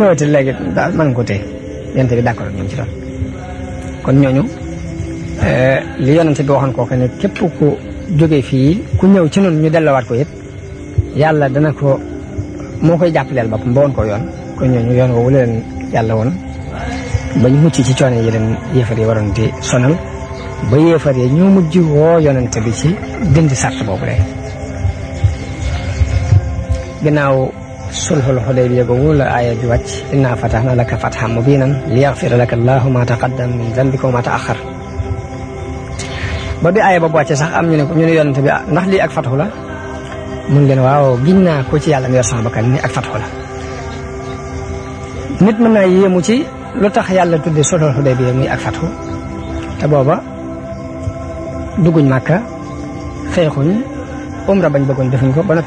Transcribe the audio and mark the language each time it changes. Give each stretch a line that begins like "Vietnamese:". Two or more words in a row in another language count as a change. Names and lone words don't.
Wolof: ñëwati léegi daal mën nga ko téye yonente bi d'accord ak ñoom ci loolu kon ñooñu li yonente bi waxoon kooku ne képp ku jógee fii ku ñëw ci noonu ñu delloowaat ko it yàlla dana ko moo koy jàppaleel boppam ba woon ko yoon kon ñooñu yoon woowu leen yàlla woon bañ mucc ci coono yi leen yéefar yi waroon di sonal ba yéefar yi ñoo mujj woo yonente bi ci dindi sart boobu lay ginnaaw
Arabic: صلح الحديبية
Wolof: googu la aaya bi wàcc
Arabic: إنا فتحنا لك فتحا مبينا ليغفر لك الله ما تقدم من ذنبك وما تأخر
Wolof: ba bi aaya boobu wàcce sax am ñu ne yonente bi ndax lii ak fathu la mun leen waaw giñ naa ko ci yàlla mi yor sama bakkan ni ak fathu la nit mën naa yéemu ci lu tax yàlla tudde
Arabic: صلح الحديبية
Wolof: muy ak fathu te booba dugguñ Màkka xeexuñ umra bañ bëggoon defuñ ko ba noppi